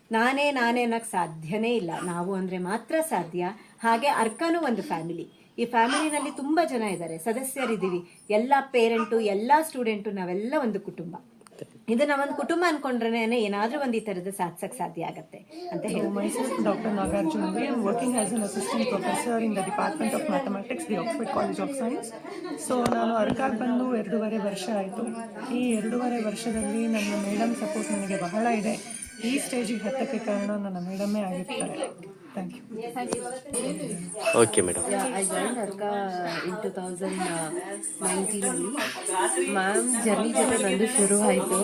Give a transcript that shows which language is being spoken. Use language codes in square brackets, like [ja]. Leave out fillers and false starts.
[kn] ನಾನೇ ಅನ್ನೋಕ್ಕೆ ಸಾಧ್ಯನೇ ಇಲ್ಲ, ನಾವು ಅಂದರೆ ಮಾತ್ರ ಸಾಧ್ಯ. ಹಾಗೆ ಅರ್ಕಾನೂ ಒಂದು ಫ್ಯಾಮಿಲಿ. ಈ ಫ್ಯಾಮಿಲಿನಲ್ಲಿ ತುಂಬ ಜನ ಇದ್ದಾರೆ, ಸದಸ್ಯರಿದ್ದೀವಿ. ಎಲ್ಲ ಪೇರೆಂಟು, ಎಲ್ಲ ಸ್ಟೂಡೆಂಟು, ನಾವೆಲ್ಲ ಒಂದು ಕುಟುಂಬ. ಇದು ನಾವೊಂದು ಕುಟುಂಬ ಅನ್ಕೊಂಡ್ರೆ ಏನಾದರೂ ಒಂದು ಈ ಥರದ್ದು ಸಾಧಿಸಕ್ಕೆ ಸಾಧ್ಯ ಆಗುತ್ತೆ ಅಂತ ಹೇಳಿ. [en] Myself, Dr. Nagarjuna. I am working as an assistant professor in the Department of Mathematics, the Oxford College of Science. [kn] So ನಾನು ಅರ್ಕಾಗ್ ಬಂದು 2.5 ವರ್ಷ ಆಯಿತು. ಈ 2.5 ವರ್ಷದಲ್ಲಿ ನನ್ನ ಮೇಡಮ್ ಸಪೋರ್ಟ್ ನನಗೆ ಬಹಳ ಇದೆ. ಈ ಸ್ಟೇಜಿಗೆ ಹತ್ತಕ್ಕೆ ಕಾರಣ ನನ್ನ ಮೇಡಮೇ ಆಗಿರ್ತಾರೆ. [en] Thank you. Okay madam. I joined Arka in 2019 [kn] ma'am journey ಜೊತೆ ನಂದು ಶುರು ಆಯಿತು.